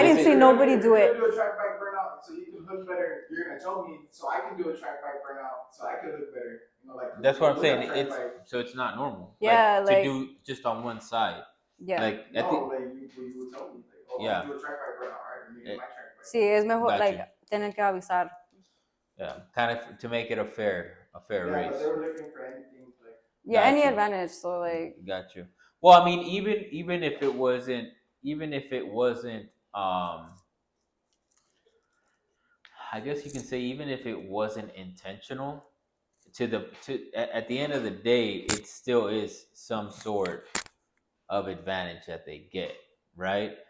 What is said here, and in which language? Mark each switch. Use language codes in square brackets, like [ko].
[en] I didn't see nobody do it. You're gonna do a track bike burnout so you can hook better. You're gonna tell me so I can do a track bike burnout so I can hook better. That's what I'm saying. It's not normal. Yeah, to do just on one side. Yeah. Like you would tell me, like, oh, yeah, do a track bike burnout, right? Or maybe my track bike. [es] Sí, es mejor tener que avisar. [en] Yeah, kind of to make it a fair race. But they were looking for anything like. Yeah, any advantage. So like. Got you. Well, I mean, even if it wasn't even if it wasn't, I guess you can say, even if it wasn't intentional, at the end of the day, it still is some sort of advantage that they get, right?